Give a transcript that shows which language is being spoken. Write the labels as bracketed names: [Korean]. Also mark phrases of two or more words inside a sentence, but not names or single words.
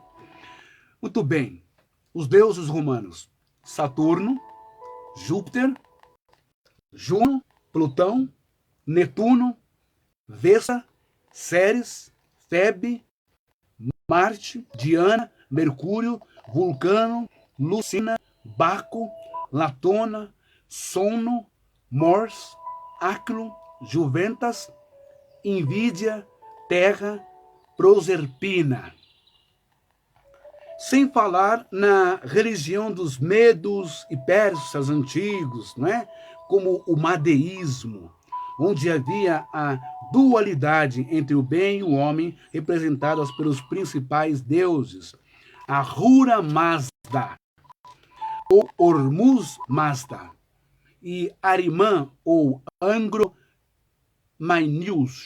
[Portuguese] Muito bem, os deuses romanos: Saturno, Júpiter, Juno, Plutão, Netuno, Vesta, Ceres, Febe, Marte, Diana, Mercúrio, Vulcano, Lucina, Baco, Latona, Sono, Mors, Aclo, Juventas, Invídia, Terra, Proserpina. Sem falar na religião dos medos e persas antigos, não é? Como o madeísmo, onde havia a dualidade entre o bem e o homem, representadas pelos principais deuses, a Ahura Mazda, ou Hormuz Mazda, e Arimã, ou Angro Mainyus.